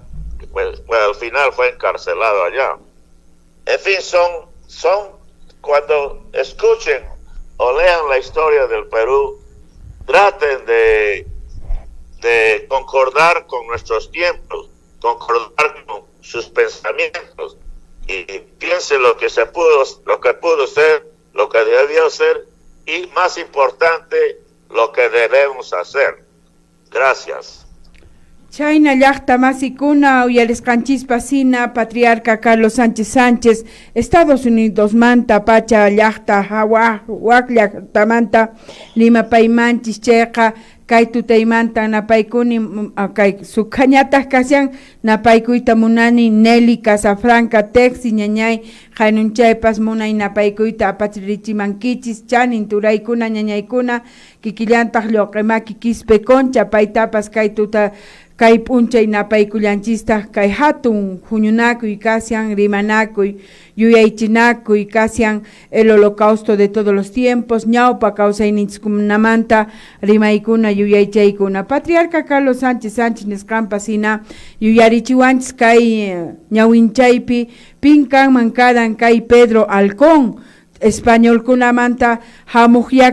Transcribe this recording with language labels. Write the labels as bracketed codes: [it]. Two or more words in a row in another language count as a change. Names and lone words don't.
[es] Pues al final fue encarcelado allá. En fin, son cuando escuchen o lean la historia del Perú, traten de concordar con nuestros tiempos, concordar con sus pensamientos, y piensen lo que pudo ser, lo que debió ser, y más importante, lo que debemos hacer. Gracias. [qu] Chayna llaqta masikuna uyalisqanchispasina Patriarca Carlos Sánchez Sánchez Estados Unidos manta pacha llaqta wak llaqtamanta Limapaymanchis chayqa kay tutaymanta napaykuni kay sukhañataq kashan napaykuyta munani Nelly Casafranca Texi ñañay haynunchaypas munay napaykuyta apachirichimankichis chanin turaykuna ñañaykuna kikillantaq lluq'imaki Quispe Concha paytapas kay tuta kay p'unchay napaykullanchistaq kay hatun huñunakuy kasyan rimanakuy yuyaychinakuy kasyan [es] el holocausto de todos los tiempos [qu] ñawpa kawsayninchikkunamanta rimaykuna yuyaychaykuna Patriarca Carlos Sánchez nisqanpas hina yuyarichiwanchis kay ñawinchaypi pin kanman karan kay Pedro Halcón españolkunamanta hamuqya